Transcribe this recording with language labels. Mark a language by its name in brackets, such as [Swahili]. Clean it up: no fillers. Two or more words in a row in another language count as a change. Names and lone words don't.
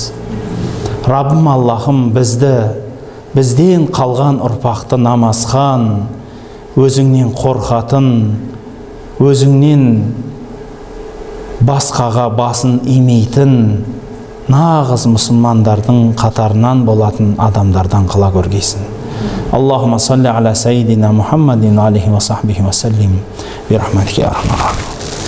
[Kazakh] Раббым Аллахым, бізден қалған ұрпақты намазхан, өзіңнен қорқатын, өзіңнен басқаға басын имейтін, нағыз мұсылмандардың қатарынан болатын адамдардан қыла көргейсін. [Arabic] اللهم صل على سيدنا محمد عليه وصحبه وسلم. برحمتك يا أرحم الراحمين.